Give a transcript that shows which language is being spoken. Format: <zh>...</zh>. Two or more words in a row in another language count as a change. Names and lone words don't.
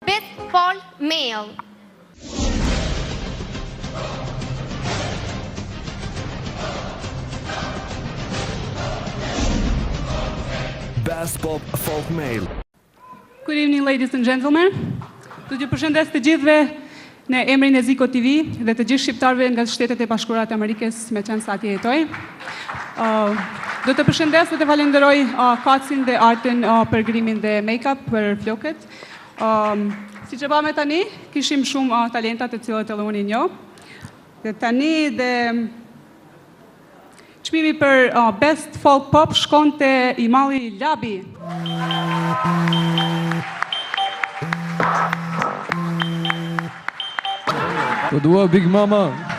<en>Best Folk Male. Best Pop Folk Male. Good evening, ladies and gentlemen.</en> <sq>Do t'ju përshëndes të gjithëve në emrin e Ziko TV dhe të gjithë shqiptarëve nga Shtetet e Bashkuara të Amerikës, me qenë sa atje jetoj. Do të përshëndes dhe të falenderoj Kacin dhe Artin për grimin dhe make-up për flokët. Si që me tani, kishim shumë talentat të cilët edhe unë i njoh. Dhe tani dhe çmimi për</sq> <en>Best Folk Pop</en> <sq>shkon te Imali Labi. Të dua Big Mama.</sq>